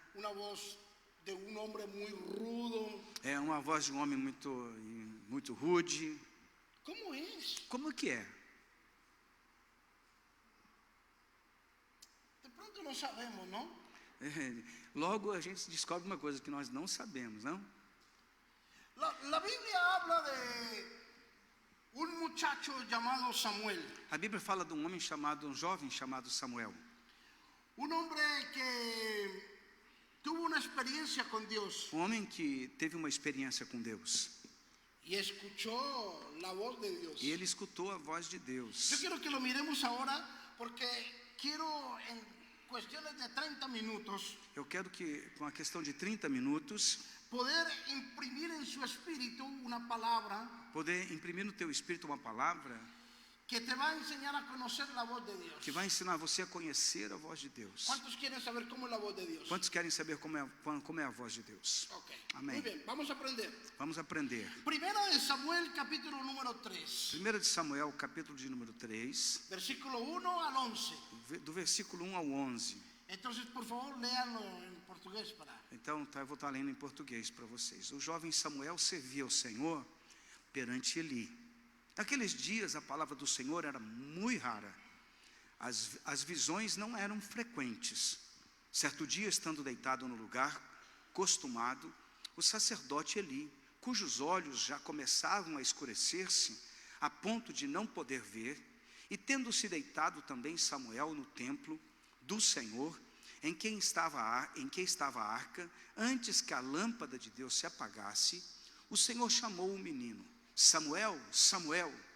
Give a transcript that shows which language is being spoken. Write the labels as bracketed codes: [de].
[es] una voz de un hombre muy rudo. [pt] é uma voz de um homem muito rude. [es] ¿Cómo es? [pt] Como que é? [es] De pronto no sabemos, ¿no? [pt] Logo a gente descobre uma coisa que nós não sabemos, não? [es] La Biblia habla de un muchacho llamado Samuel, [pt] A Bíblia fala de um jovem chamado Samuel. [es] un hombre que tuvo una experiencia con Dios [pt] Um homem que teve uma experiência com Deus. [es] y escuchó la voz de Dios. [pt] E ele escutou a voz de [es] Yo [pt] Deus. [es] quiero que lo miremos ahora porque quiero en cuestiones de 30 minutos [pt] Eu quero que, com a questão de 30 minutos, [es] poder imprimir en su espíritu una palabra [pt] poder imprimir no teu espírito uma palavra [es] que te va a enseñar a conocer la voz de Dios. [pt] que vai ensinar você a conhecer a voz de Deus. [es] ¿Cuántos quieren saber cómo es la voz de Dios? [pt] Quantos querem saber como é a voz de Deus? Ok, [es] Amén. muy bien, vamos a aprender. [pt] Vamos aprender. [es] Primera de Samuel, capítulo número 3, [pt] 1 de Samuel, capítulo de número 3, [es] versículo 1 al 11. [pt] do versículo 1 ao 11. [es] Entonces, por favor, léanlo en portugués para... [pt] Então, eu vou estar lendo em português para vocês. O jovem Samuel servia ao Senhor perante Eli. Naqueles dias, a palavra do Senhor era muito rara. As visões não eram frequentes. Certo dia, estando deitado no lugar costumado, o sacerdote Eli, cujos olhos já começavam a escurecer-se, a ponto de não poder ver, e tendo-se deitado também Samuel no templo do Senhor, em que estava a arca, antes que a lâmpada de Deus se apagasse, o Senhor chamou o menino: Samuel, Samuel.